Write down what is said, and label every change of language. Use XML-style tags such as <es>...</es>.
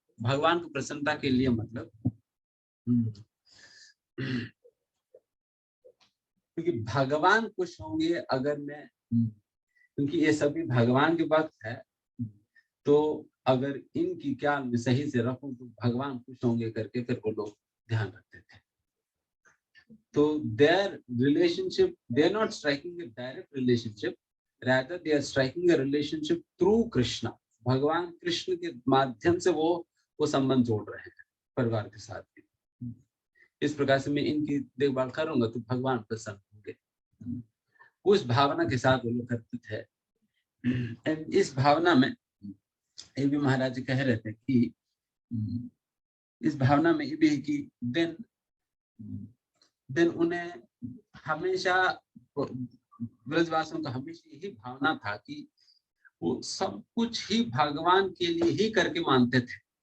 <hi>भगवान को प्रसन्नता के लिए मतलब क्योंकि भगवान खुश होंगे अगर मैं, क्योंकि ये सभी भगवान के भक्त है, तो अगर इनकी क्या मैं सही से रखूं तो भगवान खुश होंगे करके फिर वो लोग ध्यान रखते थे। तो</hi> <en>their relationship, they are not striking a direct relationship, rather they are striking a relationship through Krishna,</en> <hi>भगवान कृष्ण के माध्यम से वो संबंध जोड़ रहे हैं परिवार के साथ भी। इस प्रकार से मैं इनकी देखभाल करूंगा तो भगवान प्रसन्न होंगे, उस भावना के साथ वो लोग करते थे। एंड इस भावना में ये भी महाराज जी कह रहे थे कि इस भावना में ये भी है कि देन उन्हें हमेशा, ब्रजवासियों का हमेशा यही भावना था कि वो सब कुछ ही भगवान के लिए ही करके मानते थे।</hi>